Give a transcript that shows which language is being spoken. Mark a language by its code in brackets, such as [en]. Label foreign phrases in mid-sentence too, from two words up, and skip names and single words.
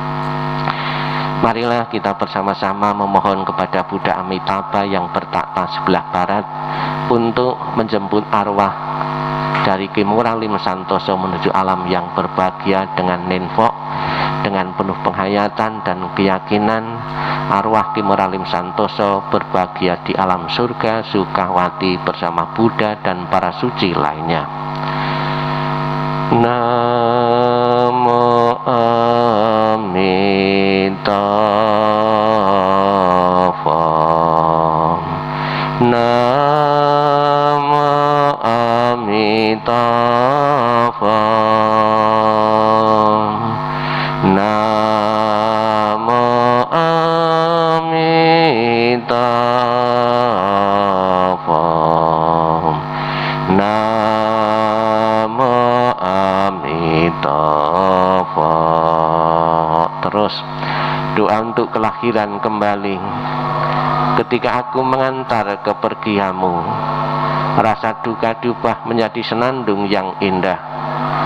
[id] Marilah kita bersama-sama memohon kepada Buddha Amitabha yang bertakhta sebelah barat untuk menjemput arwah dari Ki Moralim Santoso menuju alam yang berbahagia dengan nenfok, dengan penuh penghayatan dan keyakinan arwah Ki Moralim Santoso berbahagia di alam surga Sukawati bersama Buddha dan para suci lainnya. [sa] Namo Amitabha. Namo Amitabha. Namo Amitabha. Namo Amitabha. [id] Terus doa untuk kelahiran kembali. Ketika aku mengantar kepergianmu, rasa duka diubah menjadi senandung yang indah.